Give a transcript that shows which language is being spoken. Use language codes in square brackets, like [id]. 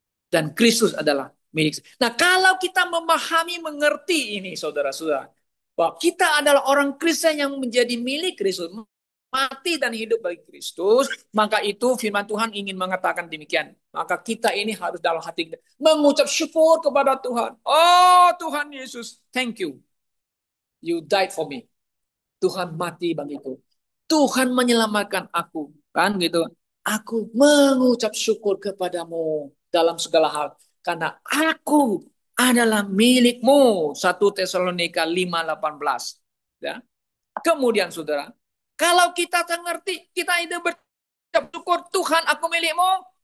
[id] Dan Kristus adalah milik. Nah, kalau kita memahami, mengerti ini, saudara-saudara, bahwa kita adalah orang Kristen yang menjadi milik Kristus, mati dan hidup bagi Kristus, maka itu firman Tuhan ingin mengatakan demikian. Maka kita ini harus dalam hati kita mengucap syukur kepada Tuhan. Oh Tuhan Yesus, [en] thank you. You died for me. [id] Tuhan mati bagiku. Tuhan menyelamatkan aku. Kan gitu. Aku mengucap syukur kepadamu dalam segala hal. Karena aku adalah milikmu. 1 Tesalonika 5:18. Ya. Kemudian saudara, kalau kita mengerti, kita itu berucap syukur, Tuhan aku milikmu.